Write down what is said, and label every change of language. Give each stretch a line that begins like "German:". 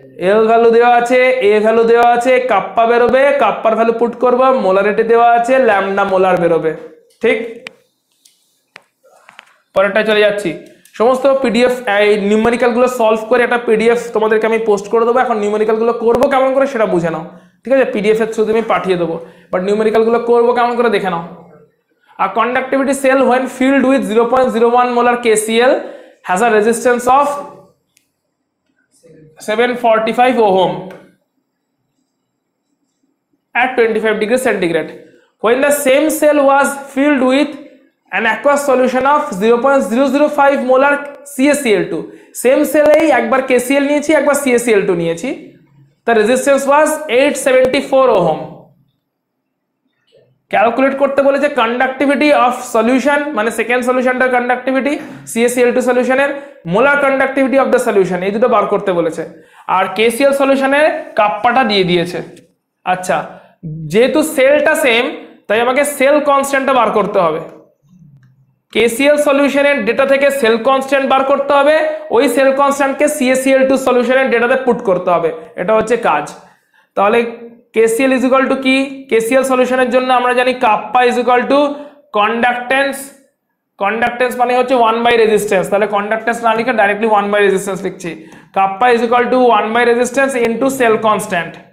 Bangla: এল value দেওয়া আছে, a value দেওয়া আছে, কাপ্পা বেরোবে, কাপ্পার ভ্যালু পুট করব, মোলারিটি দেওয়া আছে, ল্যামডা মোলার বেরোবে। ঠিক, পরেরটা চলে যাচ্ছি। সমস্ত পিডিএফ এই নিউমেরিক্যাল গুলো সলভ করে একটা পিডিএফ তোমাদেরকে আমি পোস্ট করে দেবো। এখন নিউমেরিক্যাল গুলো করবো কেমন করে সেটা বুঝে নাও, ঠিক আছে? পিডিএফ এর থ্রুতে আমি পাঠিয়ে দেবো, বাট নিউমেরিক্যাল গুলো করবো কেমন করে দেখে নাও।
English: A conductivity cell when filled with 0.01 molar KCl has a resistance of 745 ohm at 25 degrees centigrade. When the same cell was filled with an aqueous solution of 0.005 molar CaCl2, same cell
Bangla: এই একবার KCl নিয়েছি, একবার CaCl2 নিয়েছি,
English: the resistance was 874 ohm.
Bangla: Calculate করতে বলেছে conductivity of solution, মানে second সলিউশনটার conductivity, CaCl2 সলিউশনের molar conductivity of the solution, এই দুটো বার করতে বলেছে। আর KCl সলিউশনের কাপ্পাটা দিয়ে দিয়েছে। আচ্ছা, যেহেতু সেলটা সেম তাই আমাকে সেল কনস্ট্যান্টটা বার করতে হবে। KCl সলিউশনের ডেটা থেকে সেল কনস্ট্যান্ট বার করতে হবে, ওই সেল কনস্ট্যান্টকে CaCl2 সলিউশনের ডেটাতে পুট করতে হবে, এটা হচ্ছে কাজ। তাহলে KCl is equal to কি? KCl সলিউশনের জন্য আমরা জানি kappa is equal to conductance, conductance মানে হচ্ছে 1 বাই রেজিস্ট্যান্স, তাহলে কন্ডাক্টেন্স না লিখে ডাইরেক্টলি 1 বাই রেজিস্ট্যান্স লিখছি। Kappa is equal to 1 by resistance into sell constant.